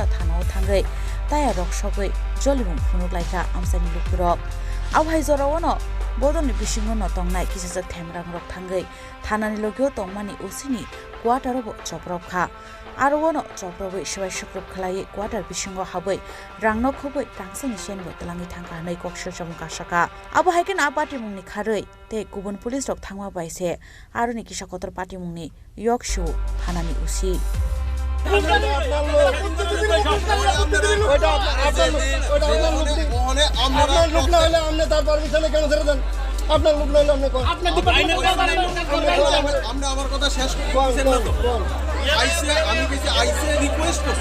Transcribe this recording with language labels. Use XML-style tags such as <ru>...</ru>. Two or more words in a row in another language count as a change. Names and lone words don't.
<trp>थानाव थांगै ताया रक्षगै जलिमुं फुनुलायका आमसानि लुकुरक आवहाय जरावनो बदलनि बिसिङो नतंनाय किसिजा थेमरां रक थांगै थानानि लोगो तंमानि उसिनि क्वार्टारबो चप्रबखा आरोवनो चप्रबै सबाय सुक्रब खलायै क्वार्टार बिसिङो हाबै रांनो खबै रांसनि सेनबो तलाङि थांगानै कक्सर जमकासका आबो हायकेन आ पार्टी मुंनि खारै ते गुबुन पुलिस रक थांमा बायसे आरोनि किसा कतर पार्टी मुंनि यकशु थानानि उसि</trp> <bn>আপনার লোক লইলে আপনি আমার কথা শেষ করছেন না তো আইসে আমি কিছু আইসে রিকোয়েস্ট করছি</bn>